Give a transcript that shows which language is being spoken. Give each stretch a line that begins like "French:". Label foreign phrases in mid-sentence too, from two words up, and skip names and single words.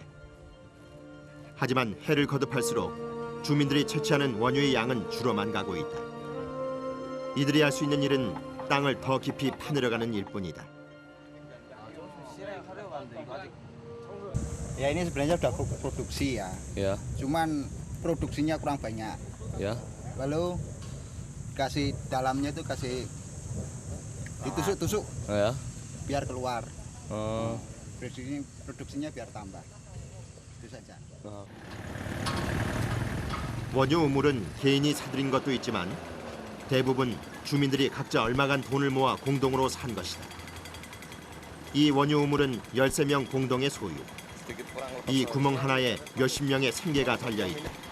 Korean: 하지만 해를 거듭할수록 주민들이 채취하는 원유의 양은 줄어만 가고 있다. 이들이 할 수 있는 일은 땅을 더 깊이 파내려가는 일뿐이다.
Indonesian: Ya ini sebenarnya sudah produksi ya. Ya. Cuman produksinya kurang banyak. Ya. Lalu kasih dalamnya itu kasih ditusuk-tusuk Ya. biar keluar. Oh. Produksinya biar tambah. Itu saja.
Korean: 원유 우물은 개인이 사들인 것도 있지만 대부분 주민들이 각자 얼마간 돈을 모아 공동으로 산 것이다. 이 원유 우물은 13명 공동의 소유. 이 구멍 하나에 몇십 명의 생계가 달려있다.